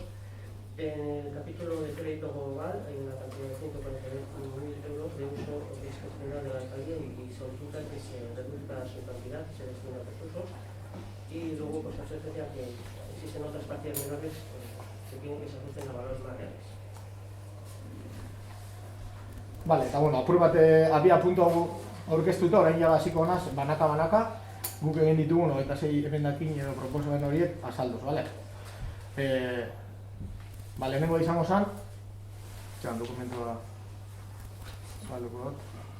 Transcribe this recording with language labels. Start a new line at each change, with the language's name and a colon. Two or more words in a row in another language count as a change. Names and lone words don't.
Spanish: En el capítulo de crédito global hay una cantidad de 141.000 euros de uso discrecional de la alcaldía y solicita que se reduzca su cantidad, que se destine a recursos. Y luego pues se asocia que existen otras partidas menores que tienen que se ajusten a valores más reales. Vale,
Basque: eta bueno, apur bat abia puntu aurkeztuta, orain ja hasiko naz, banaka, guk egin ditugun 26 emendakin edo proposamen horiek azalduz, bale? Lehenengo izango zen, txan dokumentua balduko dut.